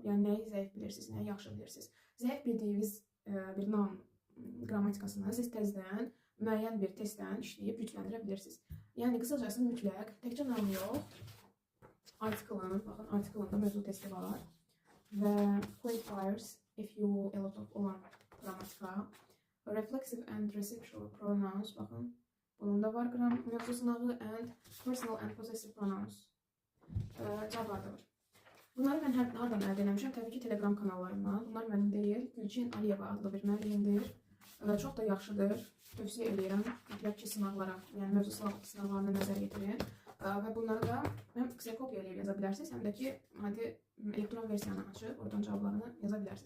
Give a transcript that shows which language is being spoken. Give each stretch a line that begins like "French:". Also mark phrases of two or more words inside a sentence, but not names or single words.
Azerbaijani: Yəni nəyi zəif bilirsiniz, nəyi yaxşı bilirsiniz. Zəif bildiyiniz bir noun qrammatikasını siz təzədən müəyyən bir testdən işləyib gücləndirə bilirsiniz. Yəni qısacası mütləq təkcə noun yox, artikelın, baxın artikelında mövzu testi var və
English: qualifiers if you a lot of
Azerbaijani: olan qrammatika,
English: reflexive and residual pronouns,
Azerbaijani: baxın bunun da var mövzu sınağı
English: and personal and possessive pronouns
Azerbaijani: cavablar da var. Bunları mən hardan əldə eləmişəm? Təbii ki, Telegram kanallarından. Bunlar mənim deyil, Gülçin Aliyeva adlı bir müəllimdir. Çox da yaxşıdır. Tövsiyə edirəm. Mütləq ki, sınaqlara, yəni mövzu sınaqlarına nəzər yetirin. Və bunları da həm ksekopiya eləyib yaza bilərsiniz, həm də ki, elektron versiyanı açıb, oradan cavablarını yaza bilərsiniz.